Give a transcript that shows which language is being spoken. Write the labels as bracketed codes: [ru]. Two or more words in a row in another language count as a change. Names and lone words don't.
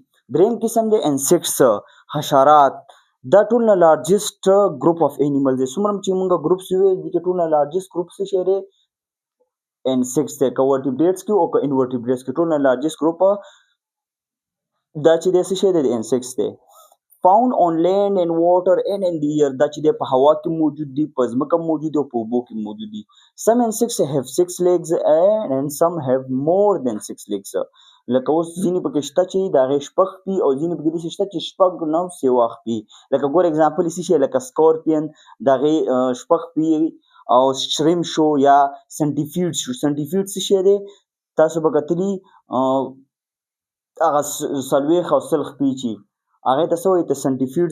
[ps] دریم قسم دی انسیکټس، حشرات. دا ټول نه [en] largest group of animal [ps] دی. څومره چې موږ ګروپس ویل دي کې ټول نه [en] largest group [ps] څه شی دی، انسیکټس دی. که ورټیبریټس کې او که انورټیبریټس کې ټول نه [en] largest group [ps] دا چې دی څه شی دی، انسیکټس دی. [en] found on land and water and in the air. [ps] دا چې دی په هوا کې موجود دي، په ځمکه موجود دي او په اوبو کې موجود دي. [en] some insects have 6 legs and some have more than 6 legs. [ps] لکه اوس ځینې پکې شته چې د هغې شپږ پي او ځینې پکې داسې شته چې شپږ نه سوه پي. لکه ګور اګزامپل یې څه شی، لکه سکارپین د هغې شپږ پي او شریم شو یا سنټیفیډ شو. سنټیفیډ څه شی دی، تاسو به کتلي هغه څلوېښت او سل خپې چې هغې ته څه وایي، ته سنټیفیډز.